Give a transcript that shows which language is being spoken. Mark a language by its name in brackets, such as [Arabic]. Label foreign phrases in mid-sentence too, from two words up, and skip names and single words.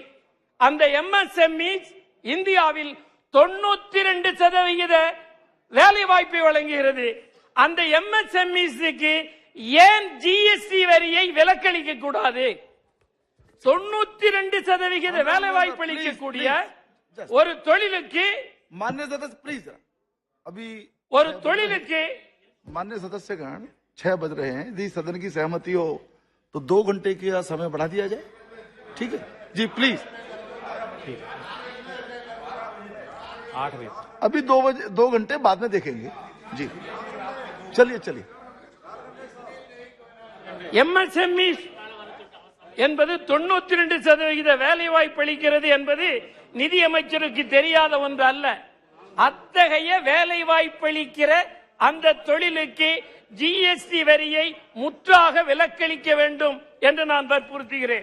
[Tamil] அந்த எம்எஸ்எம்இஸ் இந்தியாவில் 92% வேலை வாய்ப்பை வழங்குகிறது. அந்த எம்எஸ்எம்இஸ்க்கு ஏன் ஜிஎஸ்டி வரியை விலக்களிக்க கூடாது? 92% வேலை வாய்ப்பு அளிக்கக்கூடிய ஒரு தொழிலுக்கு [Hindi] मान्य सदस्य प्लीज अभी [Tamil] ஒரு தொழிலுக்கு [Hindi] मान्य सदस्यगण 6 बज रहे हैं। यदि सदन की सहमति हो तो 2 घंटे का समय बढ़ा दिया जाए। ठीक है जी प्लीज। 8 बजे अभी 2 घंटे बाद में देखेंगे जी। चलिए चलिए। [Tamil] எம்எஸ்எம்இ என்பது 92% வேலை வாய்ப்பு அளிக்கிறது என்பது நிதியமைச்சருக்கு தெரியாத ஒன்று அல்ல. அத்தகைய வேலை வாய்ப்பு அளிக்கிற அந்த தொழிலுக்கு ஜிஎஸ்டி வரியை முற்றாக விலக்களிக்க வேண்டும் என்று நான் வற்புறுத்துகிறேன்.